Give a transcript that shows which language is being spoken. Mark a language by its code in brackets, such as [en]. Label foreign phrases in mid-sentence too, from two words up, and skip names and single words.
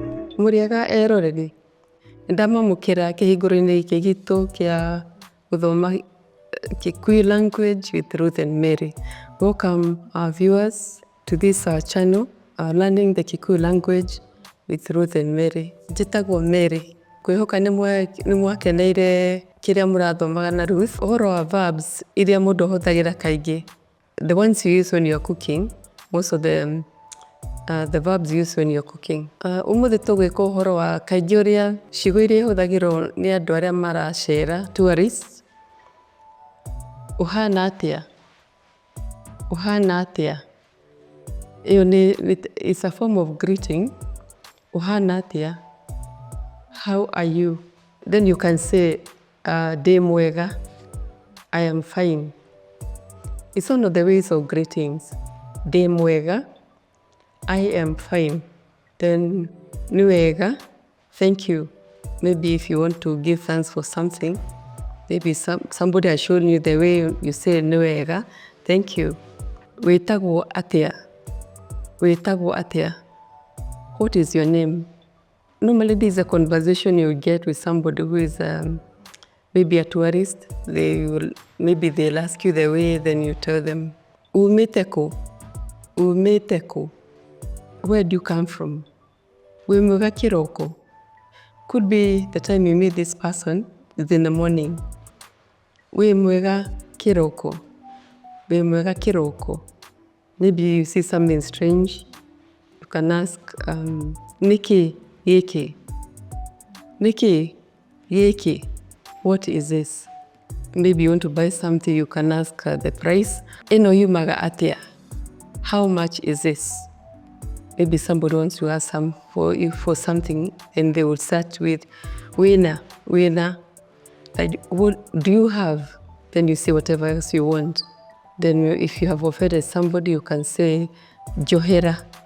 [ki] Muriega eroreri, ndamamukira kihinguro-ini giki gitu kia guthoma [en] Kikuyu language with Ruth and Mary. Welcome our viewers to this our channel, learning the Kikuyu language with Ruth and Mary. [ki] Njitagwo Mary. Kwihoka nimwakeneire kiria murathomaga na Ruth. Uhoro wa verbs iria mundu ahuthagira kaingi. [en] The ones you use when you're cooking, most of the verbs used when you're cooking. [ki] Umuthi tugwika uhoro wa kaingi uria ciugo iria ihuthagirwo ni andu aria maracera, tourists. Uhana atia? Uhana atia? [en] It's a form of greeting. [ki] Uhana atia? [en] How are you? Then you can say, [ki] ndi mwega. [en] I am fine. It's one of the ways of greetings. [ki] Ndi mwega. [en] I am fine. [ki] Then ni wega. [en] Thank you. Maybe if you want to give thanks for something, maybe somebody has shown you the way you say [ki] ni wega. [en] Thank you. [ki] Witagwo atia? Witagwo atia? [en] What is your name? Normally this is a conversation you get with somebody who is maybe a tourist. Maybe they'll ask you the way, then you tell them, [ki] umite ku? Umite ku? [en] Where do you come from? [ki] Wĩ mwega kĩroko? [en] Could be the time you meet this person is in the morning. [ki] Wĩ mwega kĩroko? Wĩ mwega kĩroko? [en] Maybe you see something strange. You can ask, [ki] niki gĩkĩ? Niki gĩkĩ? [en] What is this? Maybe you want to buy something, you can ask the price. [ki] Ĩno yumaga atia? [en] How much is this? Maybe somebody wants to ask for something, and they will start with wina. Like, what do you have? Then you say whatever else you want. Then if you have offended somebody, you can say johera.